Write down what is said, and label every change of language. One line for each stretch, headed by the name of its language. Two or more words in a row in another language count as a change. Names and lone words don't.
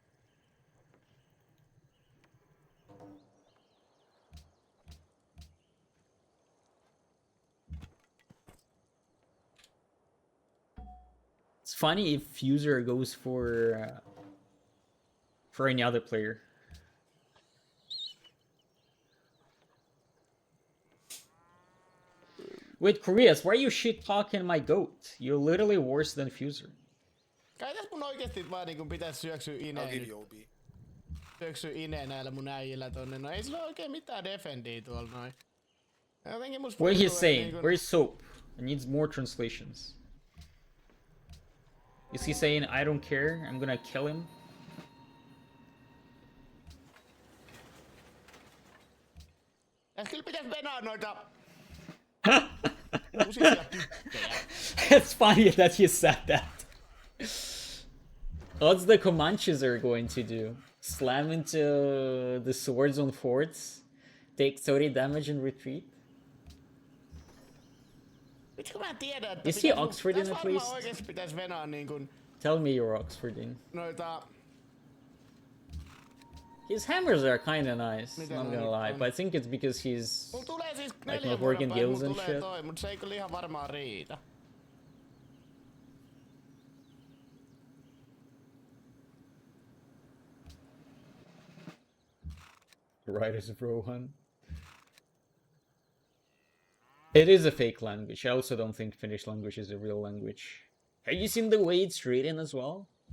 English: It's funny if Fuzer goes for any other player. Wait, Koreas, why are you shit talking my goat? You're literally worse than Fuzer.
Finnish: Kai tässä mun oikeesti vaan niinku pitäis syöksyä ineen nyt. Syöksyä ineen näillä mun äijillä tonne. No ei sillä oo oikein mitään defendia tuolla noin. Jotenkin musta
English: What
Finnish: tuntuu,
English: he's
Finnish: että
English: saying?
Finnish: niinku-
English: Where's Soap? It needs more translations. Is he saying, I don't care, I'm gonna kill him?
Finnish: Tässä kyllä pitäis venaa noita... kusisia tykkejä.
English: It's funny that you said that. What's the Comanches are going to do? Slam into the swords on forts? Take 30 damage and retreat?
Finnish: Vitsi kun mä en tiedä, että
English: Is he Oxfordin
Finnish: tässä
English: at
Finnish: varmaan
English: least?
Finnish: oikeesti pitäis venaa niinkun
English: Tell me you're Oxfordin.
Finnish: noita...
English: His hammers are kinda nice,
Finnish: Miten
English: not
Finnish: ne
English: gonna
Finnish: nyt
English: lie,
Finnish: on?
English: but I think it's because he's...
Finnish: Mulla tulee siis
English: Like
Finnish: 4
English: not
Finnish: vuoden
English: working
Finnish: päästä,
English: guilds
Finnish: mulla
English: and
Finnish: tulee
English: shit.
Finnish: toi, mut se ei kyllä ihan varmaan riitä.
English: Right as Rohan. It is a fake language. I also don't think Finnish language is a real language. Have you seen the way it's written as well?